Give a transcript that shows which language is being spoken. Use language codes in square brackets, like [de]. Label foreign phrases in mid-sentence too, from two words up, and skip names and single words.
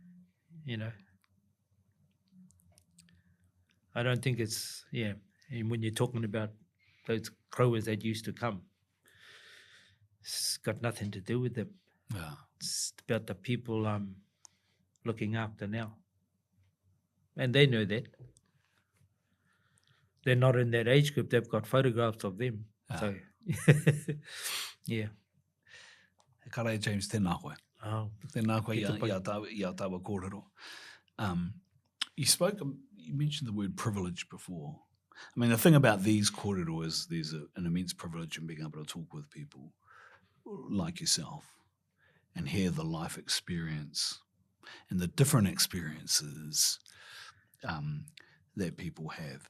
[en] I don't think it's, and when you're talking about those growers that used to come, it's got nothing to do with them. Yeah. It's about the people I'm looking after now. And they know that. They're not in that age group. They've got photographs of them. So, yeah. [mi] Kare James, tēnā koe. Oh, Tēnā koe ia tawa kōrero. [en] You mentioned the word privilege before. I mean, the thing about these kōrero is there's an immense privilege in being able to talk with people like yourself and hear the life experience and the different experiences that people have.